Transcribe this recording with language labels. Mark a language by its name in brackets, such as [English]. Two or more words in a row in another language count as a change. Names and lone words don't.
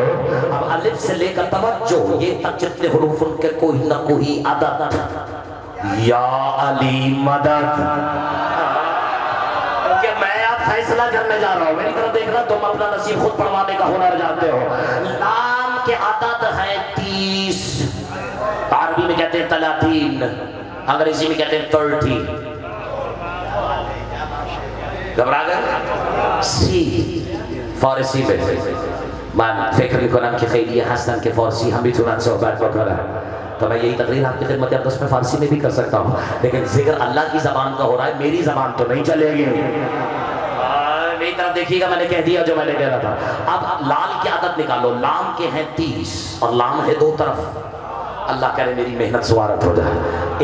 [Urdu] اب الف سے لے کر توجہ یے تک جتنے حروف ان کے کوئی نہ کوئی عدد، یا علی مدد، کہ میں اب فیصلہ کرنے جا رہا ہوں، میری طرف دیکھنا، تم اپنا نصیب خود پڑھوانے کا ہنر جانتے ہو. لام کے عدد ہے 30، عربی میں کہتے ہیں 30، انگریزی میں کہتے ہیں 30. گھبرا گئے? سی فارسی میں [Persian] من فکر میکنم که خیلی هستن که فارسی هم میتونن صحبت بکنن، [Urdu] تو میں یہی تقریر آپ کی خدمت اقدس میں فارسی میں بھی کر سکتا ہوں، لیکن ذکر اللہ کی زبان کا ہو رہا ہے، میری زبان تو نہیں چلے گی۔ میری طرف دیکھیے گا، میں نے کہہ دیا جو میں نے کہہ رہا تھا۔ اب لام کی عدد نکالو، لام کے ہیں 30 اور لام ہے 2 طرف، اللہ کرے میری محنت سوارت ہو جائے.